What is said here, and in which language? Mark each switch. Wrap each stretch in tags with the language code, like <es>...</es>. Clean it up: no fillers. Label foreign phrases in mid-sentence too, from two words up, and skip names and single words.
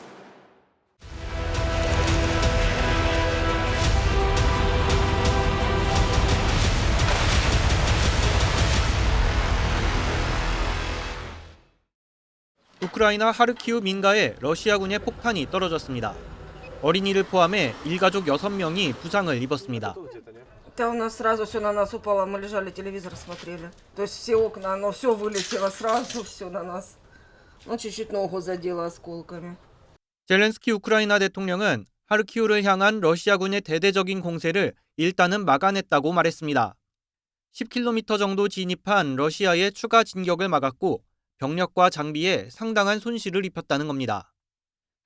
<ko>우크라이나 하르키우 민가에 러시아군의 폭탄이 떨어졌습니다. 어린이를 포함해 일가족 6명이 부상을 입었습니다.</ko> <ru>Да у нас сразу все на нас упало, мы лежали, телевизор смотрели. То есть все окна, оно все вылетело сразу, все на нас. Ну, чуть-чуть ногу задело осколками.</ru> <ko>젤렌스키 우크라이나 대통령은 하르키우를 향한 러시아군의 대대적인 공세를 일단은 막아냈다고 말했습니다. 10km 정도 진입한 러시아의 추가 진격을 막았고 병력과 장비에 상당한 손실을 입혔다는 겁니다.</ko>